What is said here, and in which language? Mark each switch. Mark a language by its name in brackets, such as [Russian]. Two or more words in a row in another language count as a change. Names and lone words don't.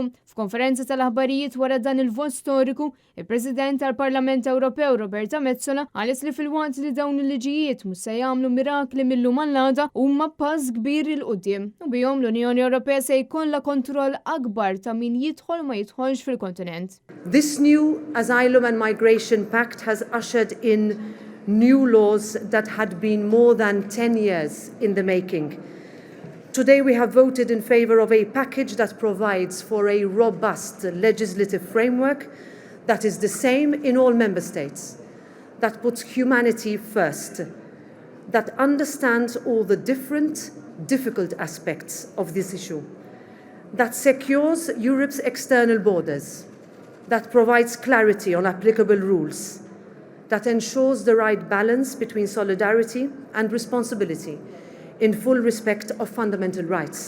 [Maltese] F'konferenza tal-aħbarijiet wara dan il-vot storiku, il-President tal-Parlament Ewropew Roberta Metsola qalet li fil-waqt li dawn il-liġijiet mhux se jagħmlu mirakli mill-lum għall-għada huma pass kbir il-qudiem u bihom l-Unjoni Ewropea se jkollha kontroll akbar ta' min jidħol ma jidħolx fil-kontinent. [English] This new Asylum and Migration Pact has ushered in new laws that had been more than 10 years in the making. Today we have voted in favour of a package that provides for a robust legislative framework that is the same in all member states, that puts humanity first, that understands all the difficult aspects of this issue, that secures Europe's external borders, that provides clarity on applicable rules, that ensures the right balance between solidarity and responsibility in full respect of fundamental rights.